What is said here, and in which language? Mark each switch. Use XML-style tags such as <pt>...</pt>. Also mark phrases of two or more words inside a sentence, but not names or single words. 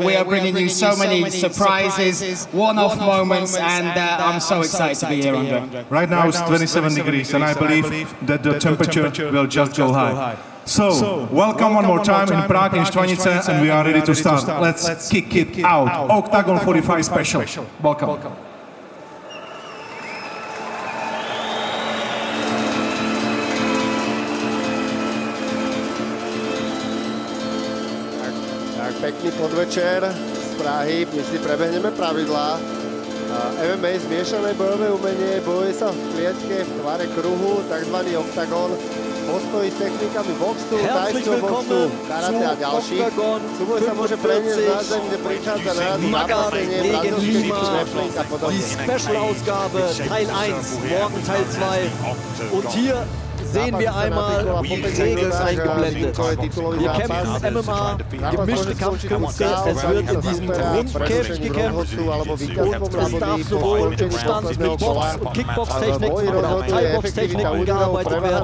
<en>We are bringing you so many surprises, one-off moments, and I'm so excited to be here, Andre. Right now it's 27 degrees, and I believe that the temperature will just go high. So, welcome one more time in Prague, in Štvanice, and we are ready to start. Let's kick it out. Octagon 45 special. Welcome.</en> <sk>Tak pekný podvečer z Prahy, my si prebehneme pravidlá. MMA zmiešané bojové umenie, bojuje sa v klietke v tvare kruhu, takzvaný oktagon. Postojí s technikami boxu, tajského boxu, karate a ďalších. Súboj sa môže preniesť na zem, kde prichádza na radu zápasenie, brazilské typy wrestling a podobne.</sk> <de>Die Special-Ausgabe, Teil 1, morgen Teil 2. Und hier sehen wir einmal die Regeln eingeblendet. Wir kämpfen MMA, gemischte Kampfkünste. Es wird in diesem Rundkäfig gekämpft und es darf sowohl im Stand mit Box- und Kickbox-Techniken oder auch Thai-Box-Techniken gearbeitet werden.</de>